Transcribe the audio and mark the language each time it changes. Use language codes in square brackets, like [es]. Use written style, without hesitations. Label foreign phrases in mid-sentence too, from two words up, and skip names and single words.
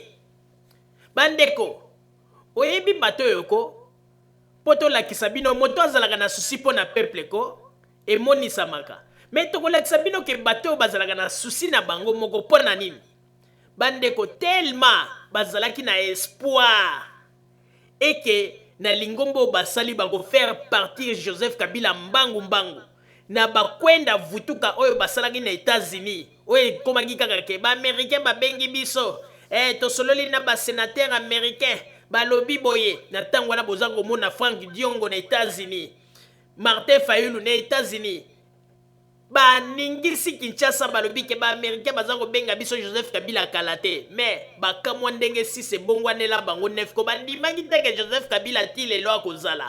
[ln] Bandeko oyebi bato yoko poto lakisa bino moto azalaka na souci po na peuple ko emonisamaka me tokolakisa bino ke bato bazalaka na souci na bango moko po na nini. Bandeko tellement bazalaki na espoir [fr] et que [ln] na lingombo basali bako faire partir Joseph Kabila mbangu na bakwenda vutuka oyo basalaki na États-Unis oyo komaki kaka ke ba américain babengi biso tosololi na ba [fr] sénateur américain [ln] balobi boye na tango wana boza komona Frank Diongo na États-Unis, Martin Fayulu na États-Unis, baningisi Kinshasa balobi ke ba Américain baza kobenga biso Joseph Kabila kala te, mais bakamwa ndenge si se bongwanela bango nef ko bandimaki te ke Joseph Kabila ti lelo akozala.